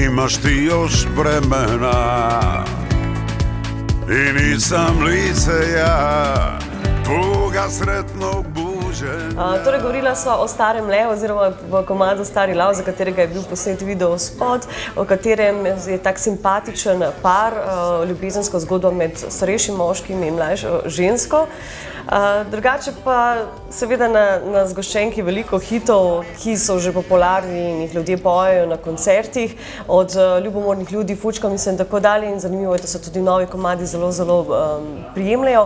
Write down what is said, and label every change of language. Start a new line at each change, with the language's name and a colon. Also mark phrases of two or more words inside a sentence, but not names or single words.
Croatian: imaš ti još vremena i nisam lice ja tvoga sretnog buđenja.
Slovenian: Torej, govorila sva o Starem levu, oziroma v komadu Stari lav, za katerega je bil posnet video spot, v katerem je tak simpatičen par, ljubezensko zgodbo med starejšim moškim in mlajšo žensko. Drugače pa seveda na zgoščenki veliko hitov, ki so že popularni in jih ljudje pojejo na koncertih, od ljubomornih ljudi, fučkam in tako dalje, in zanimivo je, da so tudi novi komadi zelo prijemljajo.